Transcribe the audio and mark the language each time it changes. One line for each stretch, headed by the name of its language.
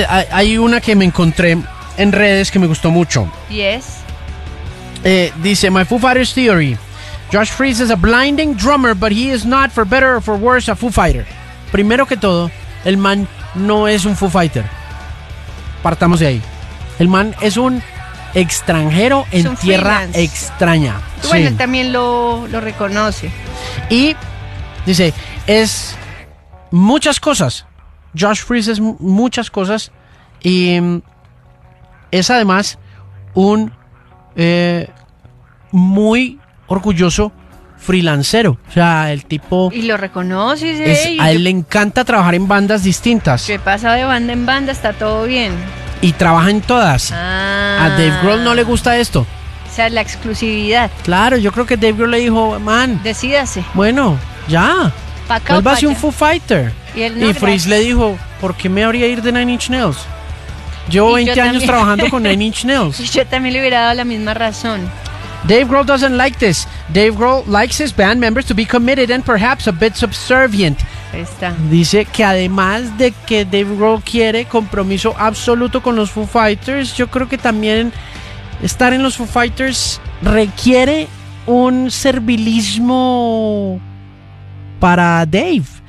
Spanish: Hay una que me encontré en redes que me gustó mucho. ¿Y es? Dice, My Foo Fighters Theory.
English: Josh Freeze is a blinding drummer, but he is not, for better or for worse, a Foo Fighter.
Spanish: Primero que todo, el man no es un Foo Fighter. Partamos de ahí. El man es un extranjero en tierra extraña. Bueno, sí. También lo reconoce. Y dice, es muchas cosas. Josh Freeze es muchas cosas. Y es además un muy orgulloso freelancero. O sea, el tipo... Y lo reconoce. A él le encanta trabajar en bandas distintas. ¿Qué pasa de banda en banda? Está todo bien. Y trabaja en todas. Ah, a Dave Grohl no le gusta esto. O sea, la exclusividad. Claro, yo creo que Dave Grohl le dijo, man, decídase. Bueno, ya. Vuelvase un Foo Fighter. Y Freeze le dijo, ¿por qué me habría ir de Nine Inch Nails? Llevo 20 años trabajando con Nine Inch Nails. Y yo también le hubiera dado la misma razón.
English: Dave Grohl doesn't like this. Dave Grohl likes his band members to be committed and perhaps a bit subservient.
Spanish: Está. Dice que además de que Dave Grohl quiere compromiso absoluto con los Foo Fighters, yo creo que también estar en los Foo Fighters requiere un servilismo para Dave.